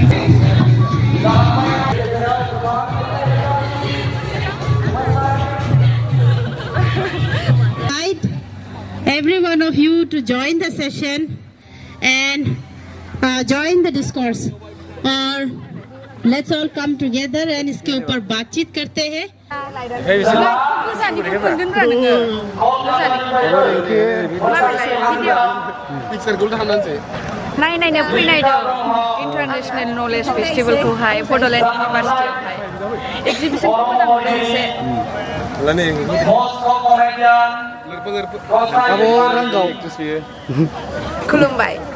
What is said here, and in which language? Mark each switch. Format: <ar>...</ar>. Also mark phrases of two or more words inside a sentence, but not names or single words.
<en>Every one of you to join the session and join the discourse, or let's all come together and</en> <hi>इसके ऊपर बातचीत करते हैं.</hi> <brx>नायनायनो फैनाय दं इन्टारनेशनेल नलेज फेस्टिभेलखौहाय बड'लेण्ड इउनिभारसिटियावहाय एक्जिबिसनखौ मोजां मोनो एसे खुलुमबाय</brx>